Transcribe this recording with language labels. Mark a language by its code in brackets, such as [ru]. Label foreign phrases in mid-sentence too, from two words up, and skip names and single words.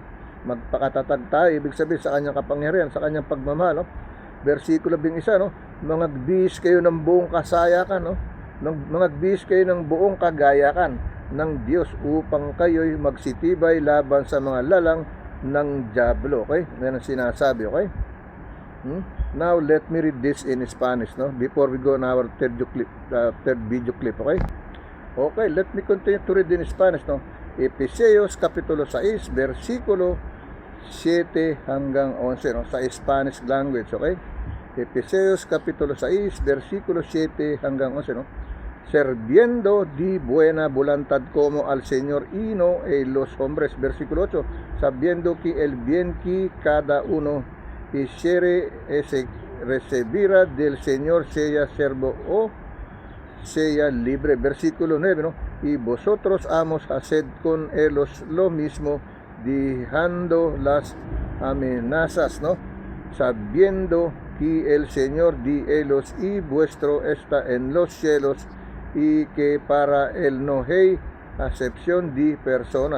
[tl] Magpakatatag tayo, ibig sabihin sa kanyang kapangyarihan, sa kanyang pagmamahal, no. Versikulo 11, no, mangagbihis kayo ng buong kasayakan, no, mangagbihis kayo ng buong kagayakan ng Diyos upang kayo'y magsitibay laban sa mga lalang ng dyablo. Okay, yan ang sinasabi. [en] Okay, now let me read this in Spanish, no, before we go on our third video clip. Okay, let me continue to read in Spanish, no. [tl] Efesios kapitulo 6 versikulo 7 hanggang 11, no, sa [en] Spanish language. [tl] Okay, Efesios kapitulo 6 versikulo 7 hanggang 11, no. [es] Serviendo di buena voluntad como al Señor y no los hombres. Versikulo 8, sabiendo que el bien que cada uno hiciere recibirá del Señor, sea servo o sea libre. Versikulo 9, no, y vosotros amos haced con ellos lo mismo, dejando las amenazas, no, sabiendo que el Señor de ellos y vuestro está en los cielos y que para él no hay acepción de personas.